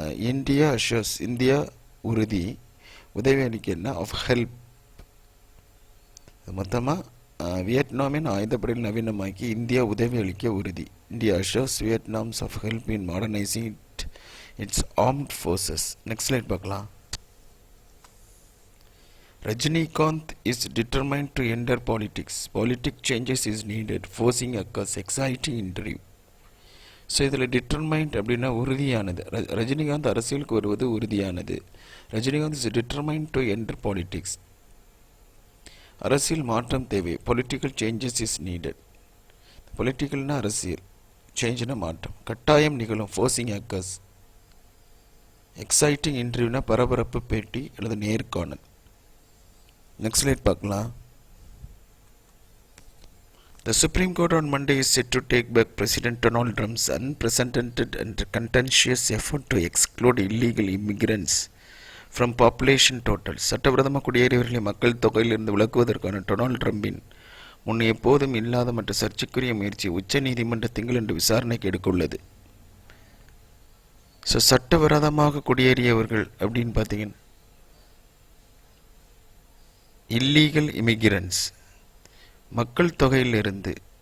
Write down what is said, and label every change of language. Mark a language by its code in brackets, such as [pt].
[ta] India அஷோர்ஸ், India உறுதி, உதவி அளிக்கன்னா [en] Of help. [ta] மொத்தமாக வியட்நாமின் ஆயுதப்படையில் நவீனமாக்கி இந்தியா உதவி அளிக்க உறுதி. [en] India assures Vietnam's of help in modernising its armed forces. [ta] Next slide பார்க்கலாம். [en] Rajinikanth is determined to enter politics. Political changes is needed. Forcing occurs. Exciting interview. [ta] So இதில் determined அப்படின்னா உறுதியானது. ரஜினிகாந்த் அரசியலுக்கு வருவது உறுதியானது. [en] Rajinikanth is determined to enter politics. [ta] அரசியல் மாற்றம் தேவை. [en] Political changes is needed. [ta] பொலிட்டிக்கல்னா அரசியல், சேஞ்சுனா மாற்றம், கட்டாயம் நிகழும். [en] Forcing occurs. [ta] எக்ஸைட்டிங் இன்டர்வியூனா பரபரப்பு பேட்டி அல்லது நேர்காணல். நெக்ஸ்ட் ஸ்லைட் பார்க்கலாம். [en] The Supreme Court on Monday is set to take back President Donald Trump's unprecedented and contentious effort to exclude illegal immigrants from population total. [ta] சட்டவிரோதமாக குடியேறியவர்களை மக்கள் தொகையிலிருந்து விலக்குவதற்கான டொனால்ட் ட்ரம்பின் முன் எப்போதும் இல்லாத மற்றும் சர்ச்சைக்குரிய முயற்சி உச்ச நீதிமன்ற திங்களன்று விசாரணைக்கு எடுக்க உள்ளது. ஸோ சட்டவிரோதமாக குடியேறியவர்கள் அப்படின்னு பார்த்தீங்கன்னா [en] illegal immigrants, [ta] மக்கள் தொகையிலிருந்து.